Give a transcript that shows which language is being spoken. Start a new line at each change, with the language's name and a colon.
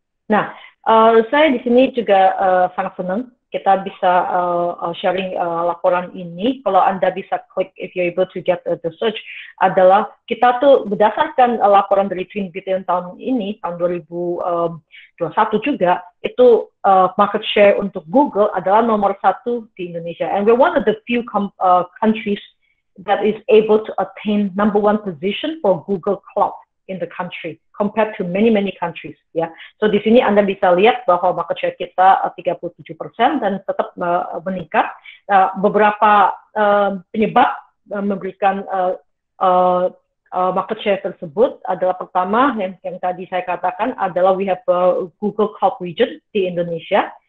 Indonesian: Nah, saya di sini juga sangat senang kita bisa sharing laporan ini. Kalau Anda bisa klik,
English: if you're able to get the search,
Indonesian: adalah kita tuh berdasarkan laporan dari Twin Beacon tahun ini, tahun 2021 juga, itu market share untuk Google adalah nomor 1 di Indonesia.
English: And we're one of the few countries that is able to attain #1 position for Google Cloud in the country. compared to many countries ya.
Indonesian: So di sini Anda bisa lihat bahwa market share kita 37% dan tetap meningkat. Beberapa penyebab memberikan market share tersebut adalah pertama yang tadi saya katakan adalah
English: we have Google Cloud region
Indonesian: di Indonesia.